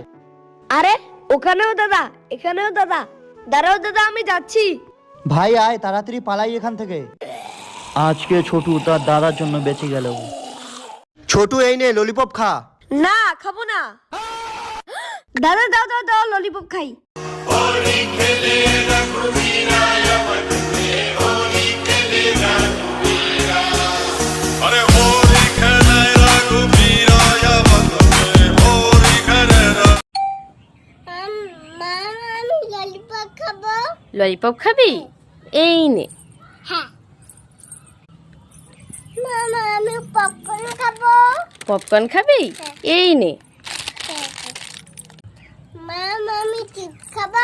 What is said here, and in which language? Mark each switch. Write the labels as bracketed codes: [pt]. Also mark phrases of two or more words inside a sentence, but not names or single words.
[bn] আরে ওখানেও দাদা, এখানেও দাদা। দাঁড়াও দাদা আমি যাচ্ছি। ভাই আয় তাড়াতাড়ি পালাই এখান থেকে। আজকে ছোটু তার দাদার জন্য বেঁচে গেল। ছোটু এই নে ললিপপ খা। না খাবো না। দাদা দাও দাও দাও ললিপপ খাই। [hi] होली खेले रघुवीरा अवध में होली खेले रघुवीरा, अरे होली खेले रघुवीरा अवध में होली खेले [bn] মা আমি ললিপপ খাবো। ললিপপ খাবি? এই নে। হ্যাঁ মামা আমি পপকর্ন খাবো। পপকর্ন খাবি? এই নে। মামা আমি চিপস খাবো।